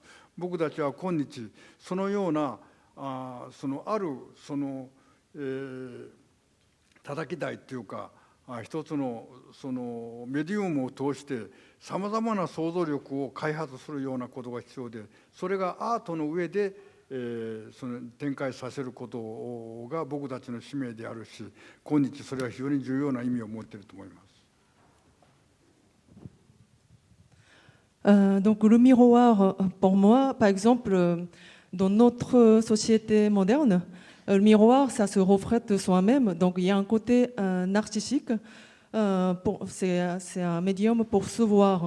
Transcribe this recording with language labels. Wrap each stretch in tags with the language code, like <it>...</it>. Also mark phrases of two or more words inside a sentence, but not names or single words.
<ja>僕たちは今日そのような叩き台というか一つのメディウムを通してさまざまな想像力を開発するようなことが必要で、それがアートの上で展開させることが僕たちの使命であるし、今日それは非常に重要な意味を持っていると思います。</ja> <fr>Donc le miroir, pour moi, par exemple, dans notre société moderne, le miroir, ça se reflète soi-même. Donc il y a un côté narcissique, c'est un médium pour se voir.</fr>